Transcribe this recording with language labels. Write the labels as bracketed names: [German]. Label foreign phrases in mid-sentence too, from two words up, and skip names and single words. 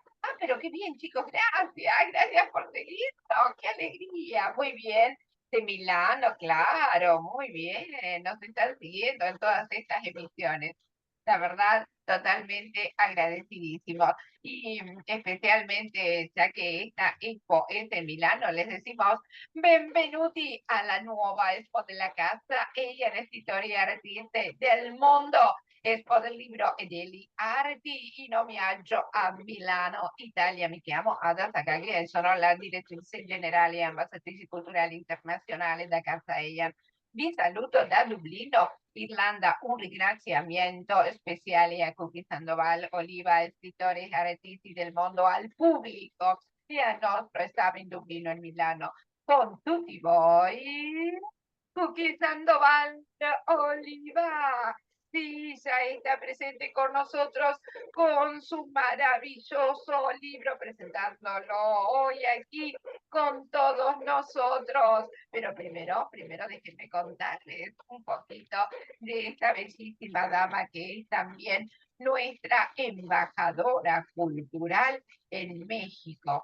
[Spanish] Ah, pero qué bien, chicos, gracias por seguirnos, qué alegría, muy bien. De Milano, claro, muy bien, nos están siguiendo en todas estas emisiones. La verdad, totalmente agradecidísimos. Y especialmente, ya que esta expo es de Milano, les decimos [Italian] benvenuti alla nuova Expo della Casa. Ella è l'escritora artista del mondo. Expo del libro e degli arti in omaggio a Milano, Italia. Mi chiamo Ada Zagaglia e sono la direttrice generale e ambasciatrice culturale internazionale da Casa Eyan. Vi saluto da Dublino, Irlanda. Un ringraziamento speciale a Cookie Sandoval Oliva, escritores artisti del mondo, al pubblico e al nostro staff in Dublino e Milano. Con tutti voi, Cookie Sandoval Oliva. [Spanish] Sí, ya está presente con nosotros con su maravilloso libro, presentándolo hoy aquí con todos nosotros. Pero primero déjenme contarles un poquito de esta bellísima dama que es también nuestra embajadora cultural en México.